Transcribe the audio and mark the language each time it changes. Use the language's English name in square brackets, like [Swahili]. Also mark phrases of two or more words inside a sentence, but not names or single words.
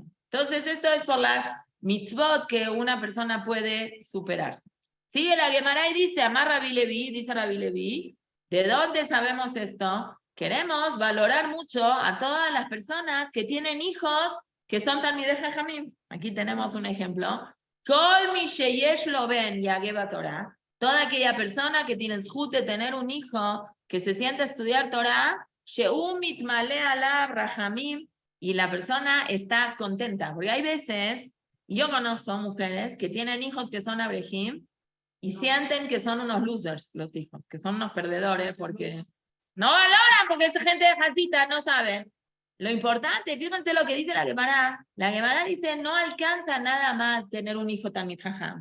[Spanish] Entonces, esto es por las mitzvot que una persona puede superarse. Sigue la Gemara y dice, Amar Rabbi Levi, dice Rabbi Levi, ¿de dónde sabemos esto? Queremos valorar mucho a todas las personas que tienen hijos que son [Hebrew] תלמידי חכמים. [Spanish] Aquí tenemos un ejemplo. [Hebrew] כל מי שיש לו בן יגע בתורה. [Spanish] Toda aquella persona que tiene el zhut de tener un hijo que se siente a estudiar Torah, [Hebrew] שהוא מתמלא עליו רחמים, [Spanish] y la persona está contenta. Porque hay veces, yo conozco mujeres que tienen hijos que son abrejim y sienten que son unos losers los hijos, que son unos perdedores porque no valoran, porque esa gente de jacita no sabe. Lo importante, fíjense lo que dice la Gemara. La Gemara dice, no alcanza nada más tener un hijo [Hebrew] תלמיד חכם.